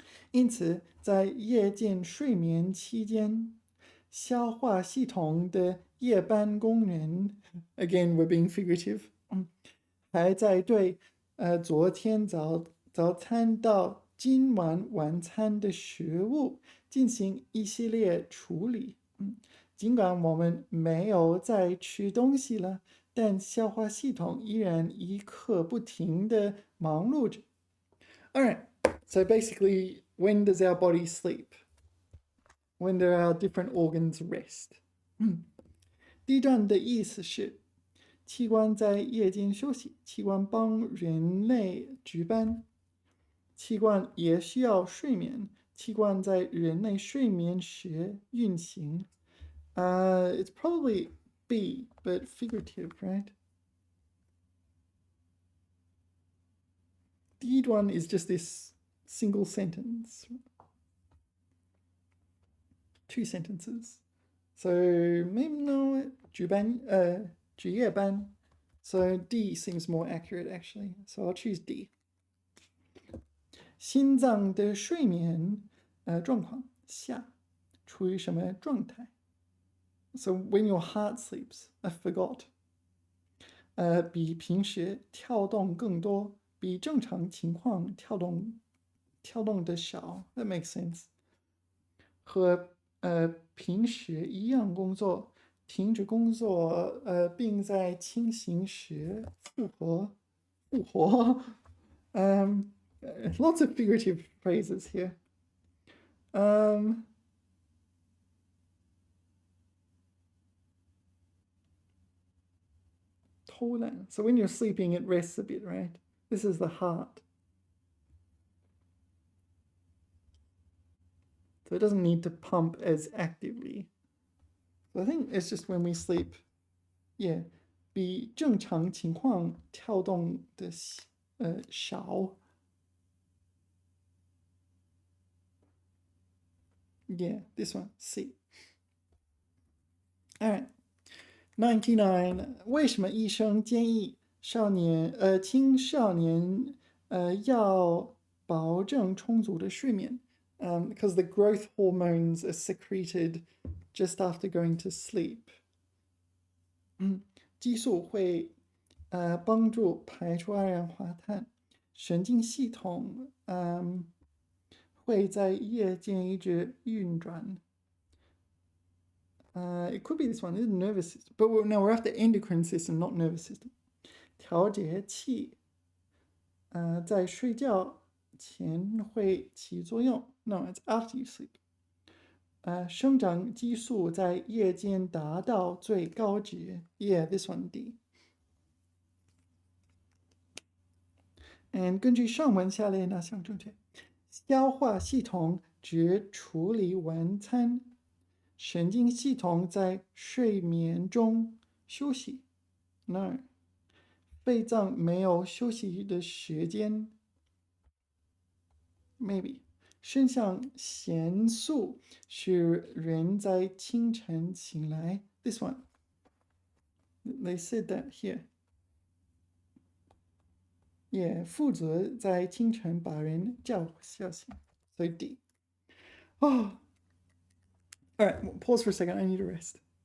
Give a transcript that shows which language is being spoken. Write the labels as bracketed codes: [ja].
[zh] 因此，在夜间睡眠期间，消化系统的夜班工人 ， [en] again we're being figurative， [zh] 还在对昨天早餐到今晚晚餐的食物进行一系列处理。尽管我们没有再吃东西了，但消化系统依然一刻不停地忙碌着。 [en] Alright, so basically, when does our body sleep? When do our different organs rest? [zh] 第一段的意思是，器官在夜间休息，器官帮人类值班，器官也需要睡眠，器官在人类睡眠时运行。 [en] It's probably B, but figurative, right? 第一段 is just this single sentence. 2 sentences. So maybe no, 值夜班. So D seems more accurate actually. So I'll choose D. [zh] 心脏的睡眠状况下处于什么状态？ [en] So when your heart sleeps, I forgot. [zh] 比平时跳动更多，比正常情况跳动的少。 [en] That makes sense. [zh] 和平时一样工作，停止工作，并在清醒时复活。 [en] Lots of figurative phrases here. . [zh] 偷懒. [en] So when you're sleeping, it rests a bit, right? This is the heart. So it doesn't need to pump as actively. So I think it's just when we sleep, yeah, [zh] 比正常情况跳动的少. [en] Yeah, this one, C. All right. 99. [zh] 为什么医生建议青少年要保证充足的睡眠? [en] Because the growth hormones are secreted just after going to sleep. [zh] 激素会帮助排出二氧化碳，神经系统会在夜间一直运转。 [en] It could be this one, it's nervous system. But now we're after endocrine system, not nervous system. [zh] 调节器在睡觉前会起作用。 [en] No, it's after you sleep. [zh] 生长激素在夜间达到最高值。 [en] Yeah, this one D. [zh] And 根据上文下列哪项正确？消化系统只处理晚餐，神经系统在睡眠中休息。 No. 肺脏没有休息的时间。 [en] Maybe. [zh] 肾上腺素使人在清晨醒来。 [en] This one. They said that here. [zh] Yeah, 负责在清晨把人叫醒。 [en] So D. Oh. All right, pause for a second. I need a rest.